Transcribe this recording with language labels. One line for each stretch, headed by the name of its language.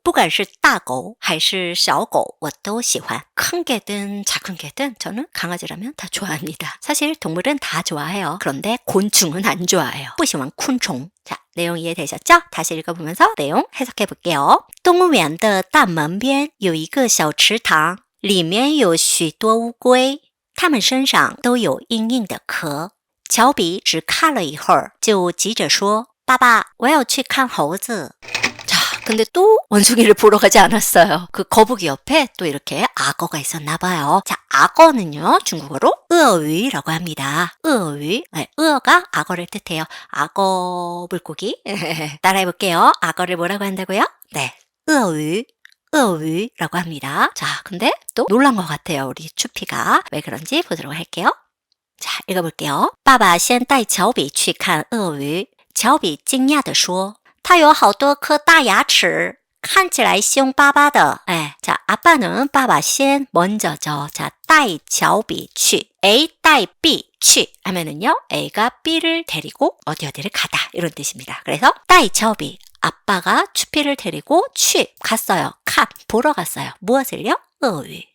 Chinese: 不管是大狗还是小狗, 我都喜欢.
Korean: 큰 개든 작은 개든 저는 강아지라면 다 좋아합니다. 사실 동물은 다 좋아해요. 그런데 곤충은 안 좋아해요.
Chinese: 不喜欢昆虫.
Korean: 자, 내용 이해되셨죠? 다시 읽어보면서 내용 해석해 볼게요.
Chinese: 动物园的大门边有一个小池塘里面有许多乌龟，它们身上都有硬硬的壳。乔比只看了一会儿，就急着说：“爸爸，我要去看猴子。”
Korean: 자, 근데 또 원숭이를 보러 가지 않았어요. 그 거북이 옆에 또 이렇게 악어가 있었나 봐요. 자, 악어는요, 중국어로 鳄鱼라고 합니다. 鳄鱼, 으어가 악어를 뜻해요. 악어 물고기. 따라해 볼게요. 악어를 뭐라고 한다고요? 네, 鳄鱼. 鳄鱼라고 합니다. 자, 근데 또 놀란 것 같아요. 우리 추피가. 왜 그런지 보도록 할게요. 자, 읽어볼게요.
Chinese: 爸爸先带乔比去看鳄鱼。乔比惊讶地说：“它有好多颗大牙齿，看起来凶巴巴的。”
Korean: 자, 아빠는
Chinese: 爸爸先
Korean: 먼저죠.
Chinese: 자, 带乔比去.
Korean: A 带 B 去 하면은요, A가 B를 데리고 어디를 가다 이런 뜻입니다. 그래서 带乔比. 아빠가 추피를 데리고 갔어요. 보러 갔어요. 무엇을요? 어휘.